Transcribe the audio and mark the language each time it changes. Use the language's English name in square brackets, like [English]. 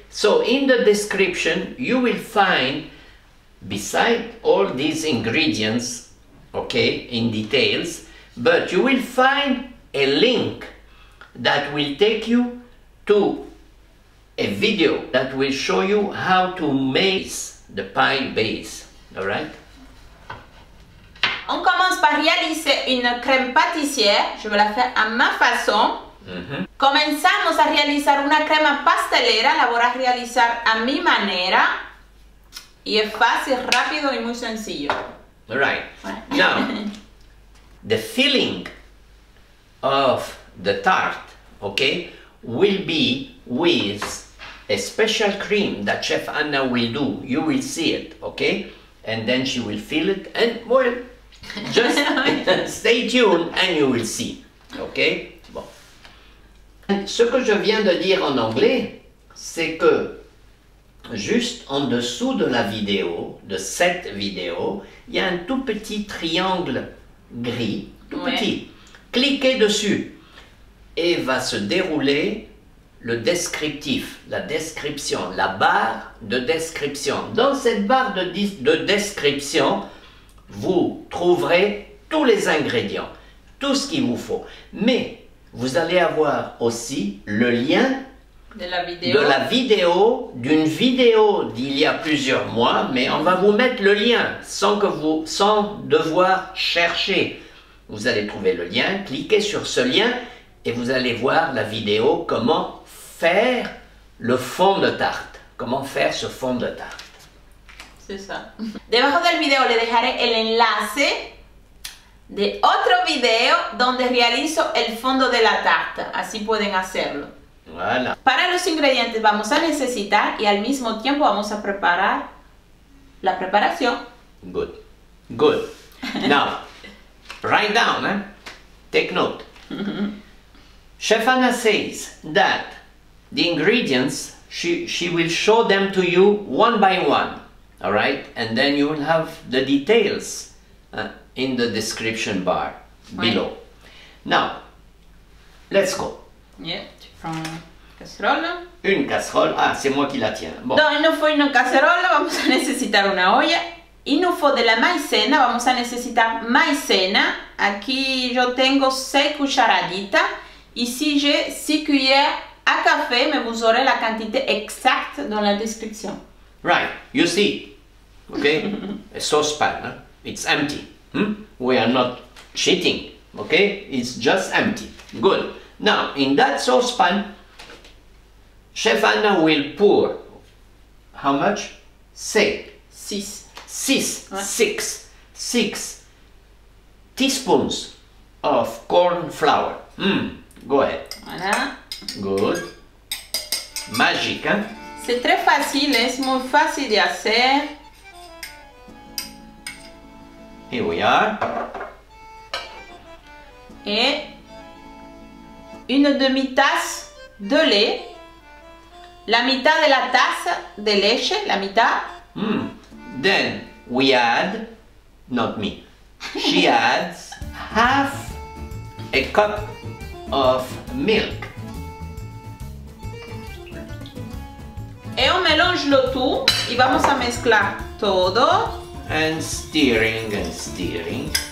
[English] So in the description, you will find, beside all these ingredients, okay, in details, but you will find a link that will take you to a video that will show you how to make the pie base, all right? [French] On commence par réaliser une crème pâtissière. Je vais la faire à ma façon. [Spanish] Comenzamos a realizar una crema pastelera. La voy a realizar a mi manera. Y es fácil, rápido y muy sencillo. [English] All right. Now, the filling of the tart, okay, will be with a special cream that Chef Anna will do. You will see it, okay? And then she will fill it and, well, just stay tuned and you will see, okay? [French] Bon. Ce que je viens de dire en anglais, c'est que juste en dessous de la vidéo, de cette vidéo, il y a un tout petit triangle gris, tout petit. Cliquez dessus et va se dérouler le descriptif, la description, la barre de description. Dans cette barre de description, vous trouverez tous les ingrédients, tout ce qu'il vous faut. Mais vous allez avoir aussi le lien de la vidéo, d'une vidéo d'il y a plusieurs mois, mais on va vous mettre le lien sans devoir chercher. Vous allez trouver le lien, cliquez sur ce lien et vous allez voir la vidéo comment faire le fond de tarte. Comment faire ce fond de tarte. C'est ça. [Spanish] Debajo del video le dejaré el enlace de otro video donde realizo el fondo de la tarta. Así pueden hacerlo. [French] Voilà. [Spanish] Para los ingredientes vamos a necesitar y al mismo tiempo vamos a preparar la preparación. [English] Good. Good. Now, write down, eh? Take note. Chef Anna says that the ingredients, she will show them to you one by one, all right? And then you will have the details in the description bar below. Now, let's go. [French] Yeah, tu prends une casserole. Une casserole, ah, c'est moi qui la tiens. Bon. Donc, il nous faut une cacerola, [Spanish] vamos a necesitar una olla. [French] Il nous faut de la maicena, [Spanish] vamos a necesitar maicena. Aquí yo tengo 6 cucharaditas. [French] Ici, j'ai 6 cuillères à café, mais vous aurez la quantité exacte dans la description. [English] Right, you see, okay? A saucepan, huh? It's empty. We are not cheating, okay? It's just empty. Good. Now, in that saucepan, Chef Anna will pour, how much? Say. 6. 6. Ouais. 6 teaspoons of corn flour. Go ahead. [French] Voilà. Good. Magique, hein? C'est très facile, [Spanish] es muy fácil de hacer. [English] Here we are. [French] Et une demi-tasse de lait. [Spanish] La mitad de la taza de leche, la mitad. [English] Then we add, not me, she adds half a cup of milk. [French] Et on mélange le tout [Spanish] y vamos a mezclar todo. [English] And stirring and stirring.